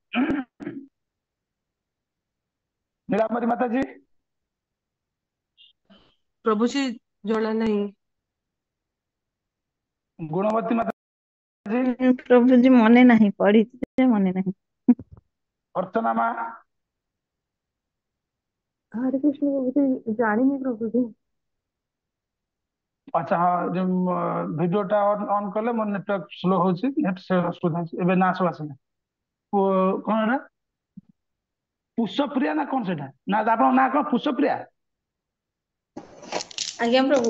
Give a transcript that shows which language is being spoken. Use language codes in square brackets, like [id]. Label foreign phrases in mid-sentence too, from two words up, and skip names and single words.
[or] ନୀଳାମ୍ବରୀ ମାତାଜୀ ପ୍ରଭୁଜୀ ଜଣା ନାହିଁ। ଗୁଣବତୀ ମାତାଜୀ, ପ୍ରଭୁଜୀ ମନେ ନାହିଁ, ପଢିଛି ଯେ ମନେ ନାହିଁ। ଅର୍ଚ୍ଚନା ମା, [hi] हरे कृष्ण प्रभु जानी प्रभु जी। [or] ଆଚ୍ଛା ହଁ, ଯୋଉ ଭିଡିଓଟା ଅନ୍ କଲେ ମୋର [en] network slow [or] ହଉଛି, ନେଟ ଅସୁବିଧା ହଉଛି। ଏବେ ନା ସବୁ ଆସିଲା। କଣ ଏଟା ପୁଷ୍ପପ୍ରିୟା ନା କଣ ସେଇଟା? ନା ଆପଣଙ୍କ ନାଁ କଣ ପୁଷ୍ପପ୍ରିୟା? ଆଜ୍ଞା ପ୍ରଭୁ।